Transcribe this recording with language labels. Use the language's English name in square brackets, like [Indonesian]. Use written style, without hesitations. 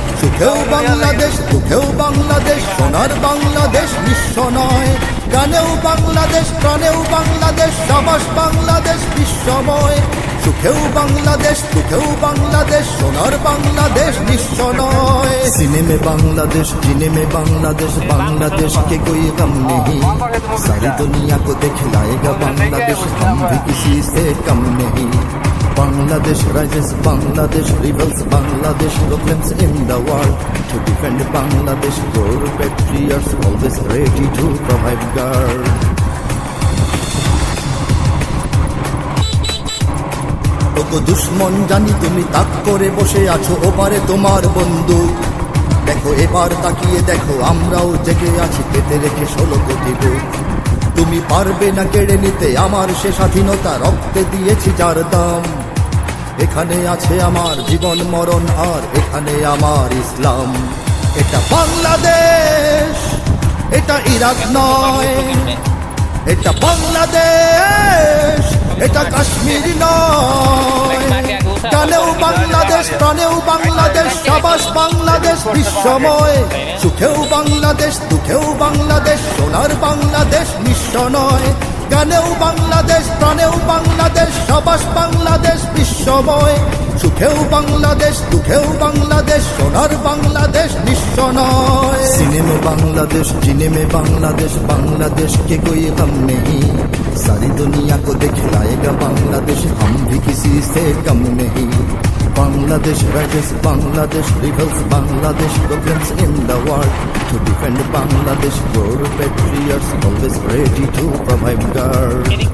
[Bangla] সুখেও বাংলাদেশ, দুঃখেও বাংলাদেশ, সোনার বাংলাদেশ নিঃস্ব নয়। গানেও বাংলাদেশ, প্রাণেও বাংলাদেশ, সাবাস বাংলাদেশ বিশ্বময়। সুখেও বাংলাদেশ, দুঃখেও বাংলাদেশ, সোনার বাংলাদেশ নিঃস্ব নয়। [Hindi] सीने में बांग्लादेश, जीने में बांग्लादेश, बांग्लादेश के कोई गम नहीं। सारी दुनिया को दिखलाएगा बांग्लादेश, हम भी किसी से कम नहीं। [English] Bangladesh rises, Bangladesh rebels, Bangladesh represents in the world to defend Bangladesh. Your patriots always ready to provide guard. [Bangla] ওগো দুশ্মন জানি তুমি তাক করে বসে আছো, ওপারে তোমার বন্দুক। দেখো এবার তাকিয়ে দেখো, আমরাও জেগে আছি পেতে রেখে 16 কোটি বুক। তুমি পারবে না কেড়ে নিতে আমার সে স্বাধীনতা, রক্তে দিয়েছি যার দাম। এখানে আছে আমার জীবন মরণ, আর এখানে আমার ইসলাম। এটা বাংলাদেশ, এটা ইরাক নয়। এটা বাংলাদেশ, এটা কাশ্মীর নয়। গানেও বাংলাদেশ, প্রাণেও বাংলাদেশ, সাবাস বাংলাদেশ বিশ্বময়। সুখেও বাংলাদেশ, দুঃখেও বাংলাদেশ, সোনার বাংলাদেশ নিঃস্ব নয়। গানেও বাংলাদেশ, প্রাণেও বাংলাদেশ, সাবাস বাংলাদেশ বিশ্বময়। সুখেও বাংলাদেশ, দুঃখেও বাংলাদেশ, সোনার বাংলাদেশ নিঃস্ব নয়। [Hindi] सीने में बांग्लादेश, जीने में बांग्लादेश, बांग्लादेश के कोई गम नहीं। सारी दुनिया को दिखलाएगा बांग्लादेश, हम भी किसी से कम नहीं। [English] Bangladesh rises, Bangladesh rebels, Bangladesh represents in the world to defend Bangladesh. Your patriots always ready to provide guard.